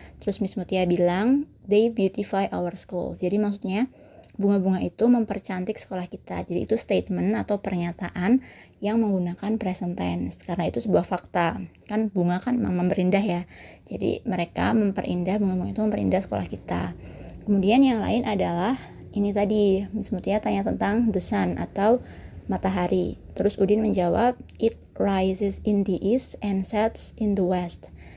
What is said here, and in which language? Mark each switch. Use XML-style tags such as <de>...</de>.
<id>Terus Miss Mutia bilang</id> <en>they beautify our school.</en> <id>Jadi maksudnya bunga-bunga itu mempercantik sekolah kita. Jadi itu statement atau pernyataan yang menggunakan present tense, karena itu sebuah fakta. Kan bunga kan memang memperindah ya. Jadi mereka memperindah, bunga-bunga itu memperindah sekolah kita. Kemudian yang lain adalah ini tadi, Miss Mutia tanya tentang the sun atau matahari. Terus Udin menjawab,</id> <en>it rises in the east and sets in the west.</en>